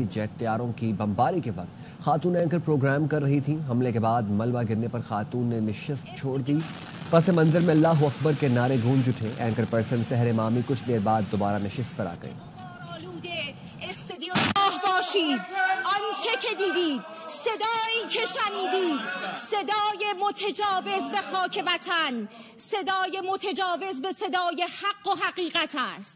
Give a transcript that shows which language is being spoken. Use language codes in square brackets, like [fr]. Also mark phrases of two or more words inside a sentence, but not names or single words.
[ur] جیٹ طیاروں کی بمباری کے وقت خاتون اینکر پروگرام کر رہی تھیں۔ حملے کے بعد ملبہ گرنے پر خاتون نے نشست چھوڑ دی۔ پس منظر میں اللہ اکبر کے نعرے گونج اٹھے. اینکر پرسن سحر امامی کچھ دیر بعد دوبارہ نشست پر آ گئی. [fa] آنچه که دیدید، صدایی که شنیدید، صدای متجاوز به خاک وطن، صدای متجاوز به صدای حق و حقیقت است.